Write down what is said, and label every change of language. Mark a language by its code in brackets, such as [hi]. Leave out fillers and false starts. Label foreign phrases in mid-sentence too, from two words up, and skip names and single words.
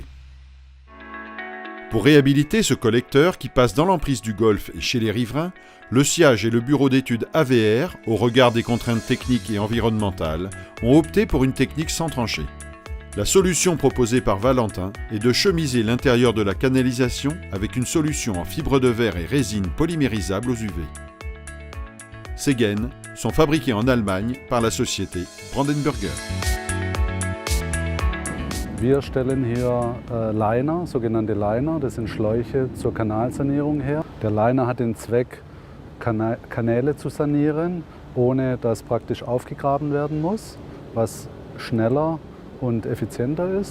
[fr] Pour réhabiliter ce collecteur qui passe dans l'emprise du golfe et chez les riverains, le Siage et le bureau d'études AVR, au regard des contraintes techniques et environnementales, ont opté pour une technique sans tranchée. La solution proposée par Valentin est de chemiser l'intérieur de la canalisation avec une solution en fibre de verre et résine polymérisable aux UV. Ces gaines sont fabriquées en Allemagne par la société Brandenburger. [de] Wir stellen hier Liner, sogenannte Liner, das sind Schläuche zur Kanalsanierung her. Der Liner hat den Zweck, Kanäle zu sanieren, ohne dass praktisch aufgegraben werden muss, was schneller und effizienter ist.